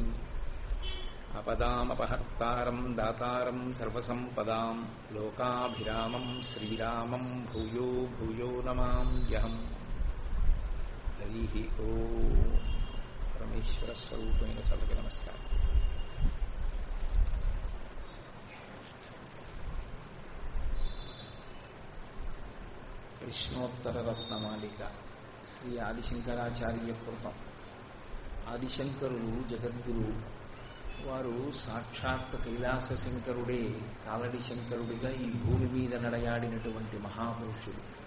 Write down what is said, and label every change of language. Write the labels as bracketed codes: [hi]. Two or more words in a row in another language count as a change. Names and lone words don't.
[sa] आपदामपहर्तारं दातारं सर्वसम्पदां लोकाभिरामं श्रीरामं भूयो भूयो नमाम्यहम्। हरिः ओम्। परमेश्वरस्वरूपेण सर्वगे नमस्कारः। కృష్ణోత్తరరత్నమాలిక శ్రీ ఆదిశంకరాచార్య కృతం. [te] ఆదిశంకరులు జగద్గురు. వారు సాక్షాత్ కైలాస శంకరుడే కాలడి శంకరుడిగా ఈ భూమి మీద నడయాడినటువంటి మహాపురుషుడు.